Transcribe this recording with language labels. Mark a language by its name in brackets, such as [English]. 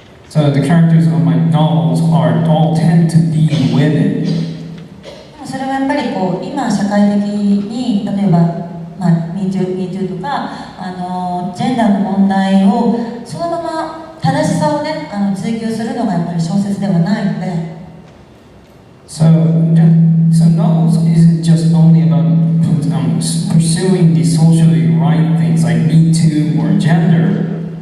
[English] So the characters of my novels all tend to be women. [Japanese] でもそれはやっぱり今社会的に例えばMeTooとかジェンダーの問題をそのまま正しさをね追求するのがやっぱり小説ではないので。 [English] So novels isn't just only about pursuing the socially right things like Me Too or gender.